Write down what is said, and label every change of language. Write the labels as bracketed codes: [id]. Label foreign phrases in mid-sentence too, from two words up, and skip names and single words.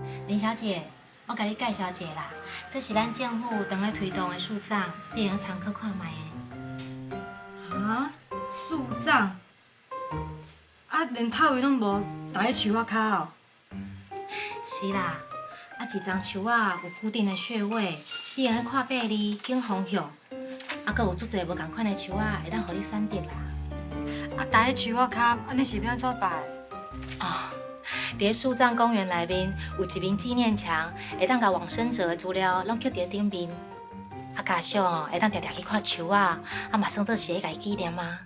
[nan] 林小姐，我甲你介绍一下啦，这是咱政府正在推动的树葬，你会参考看卖的。啊，树葬？啊，连头位拢无，搭喺树仔骹哦。是啦，啊一丛树仔有固定的穴位，你用看八字、见方向，啊，搁有足侪无共款的树仔会当互你选择啦。啊，搭喺树仔骹，安尼是要安怎摆？哦，伫树葬公园内面有一面纪念墙，会当甲往生者的资料拢刻伫顶面。啊，加上哦，会当常常去看树仔，啊嘛算做是咧家纪念啊。